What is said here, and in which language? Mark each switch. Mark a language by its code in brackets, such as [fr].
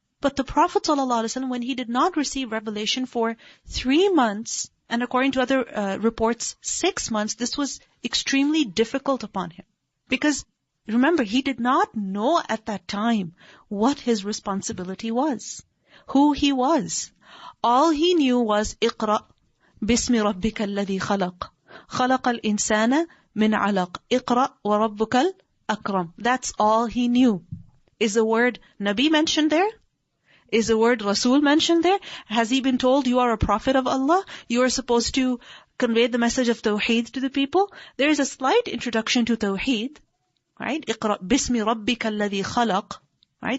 [en] But the Prophet ﷺ, when he did not receive revelation for 3 months, and according to other reports, 6 months, this was extremely difficult upon him. Because remember, he did not know at that time what his responsibility was, who he was. All he knew was, [ar] اقرأ باسم ربك الذي خلق خلق الإنسان من علق اقرأ وربك الأكرم. [en] That's all he knew. Is the word Nabi mentioned there? Is the word Rasul mentioned there? Has he been told you are a prophet of Allah? You are supposed to convey the message of Tawheed to the people? There is a slight introduction to Tawheed. Right? [ar] اقرأ باسم ربك الذي خلق. Right?